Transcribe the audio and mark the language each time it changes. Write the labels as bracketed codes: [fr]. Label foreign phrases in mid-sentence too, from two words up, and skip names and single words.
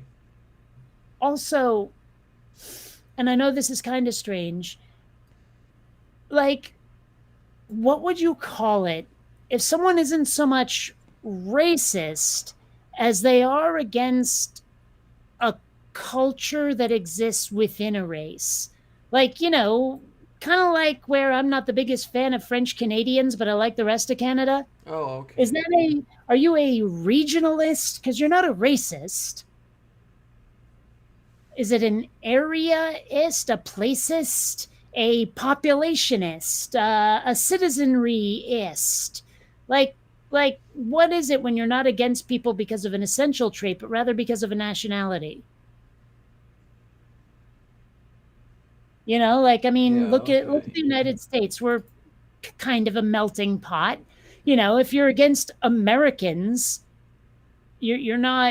[en] Also, and I know this is kind of strange, like, what would you call it if someone isn't so much racist as they are against a culture that exists within a race? Like, you know, kind of like where I'm not the biggest fan of French Canadians, but I like the rest of Canada. Oh, okay. Is that are you a regionalist? Because you're not a racist. Is it an areaist, a placist, a populationist, a citizenryist? Like, what is it when you're not against people because of an essential trait, but rather because of a nationality? You know, like, I mean, Yeah, look at okay. the United States. We're kind of a melting pot. You know, if you're against Americans, you're not.